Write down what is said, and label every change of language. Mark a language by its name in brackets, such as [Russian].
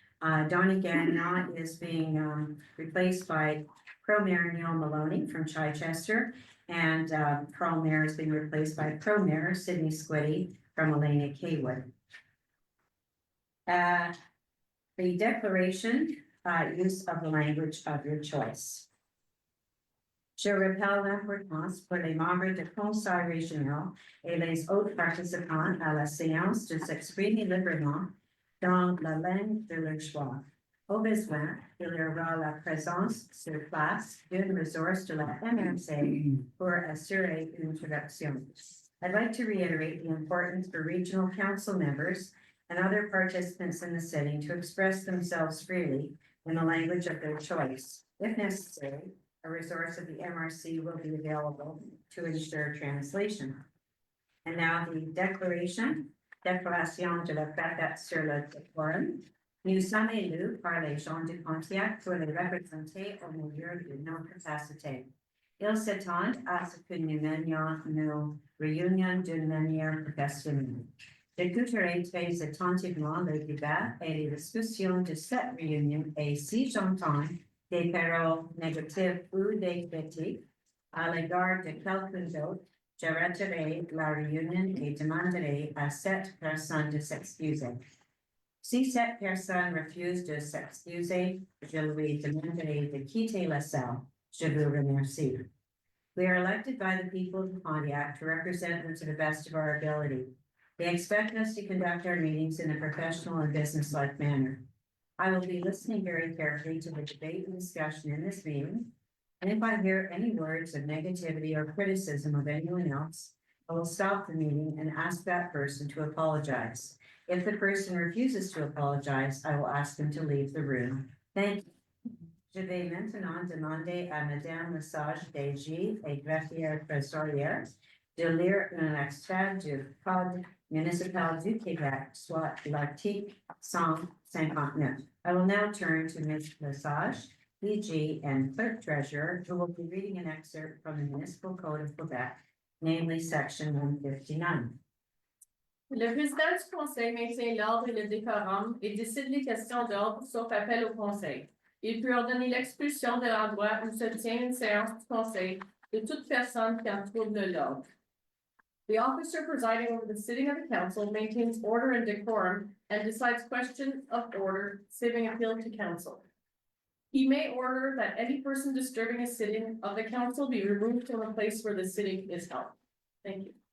[English] Donnie Gagnon is being replaced by Pro Mayor Neil Maloney from Chichester, and Carl Mayer is being replaced by Pro Mayor Sydney Squiddy from Elena Kaywood. The declaration, use of the language of your choice. [French] Je rappelle l'importance pour les membres du conseil régional et les autres participants à la séance de s'exprimer librement dans la langue de leur choix. Au besoin, il y aura la présence sur place d'une ressource de la MRC pour assurer une traduction. [English] I'd like to reiterate the importance for regional council members and other participants in the sitting to express themselves freely in the language of their choice. If necessary, a resource of the MRC will be available to ensure translation. And now the [French] déclaration de la patate sur le décorum. Nous sommes élus par les gens du Pontiac pour les représenter au meilleur de nos capacités. Ils s'attendent à ce que nous menions nos réunions d'une manière professionnelle. J'écouterai très attentivement le débat et les discussions de cette réunion et si j'entends des paroles négatives ou des critiques à l'égard de quelqu'un d'autre, j'arrêterai la réunion et demanderai à cette personne de s'excuser. Si cette personne refuse de s'excuser, je lui demanderai de quitter la salle. Je vous remercie. [English] We are elected by the people of Pontiac to represent them to the best of our ability. They expect us to conduct our meetings in a professional and business-like manner. I will be listening very carefully to the debate and discussion in this meeting, and if I hear any words of negativity or criticism of anyone else, I will stop the meeting and ask that person to apologize. If the person refuses to apologize, I will ask them to leave the room. Thank you. [French] Je vais maintenant demander à Madame Lesage DG et greffière trésorière de lire un extrait du Code municipal du Québec, soit l'article 159. [English] I will now turn to Ms. Lesage, DG and Clerk Treasurer, who will be reading an excerpt from the Municipal Code of Quebec namely section 159. [French] Le président du conseil maintient l'ordre et le décorum et décide les questions d'ordre sauf appel au conseil. Il peut ordonner l'expulsion de l'endroit où se tient une séance du conseil de toute personne qui en trouble l'ordre. [English] The officer presiding over the sitting of the council maintains order and decorum and decides questions of order, saving appeal to council. He may order that any person disturbing a sitting of the council be removed from the place where the sitting is held. Thank you.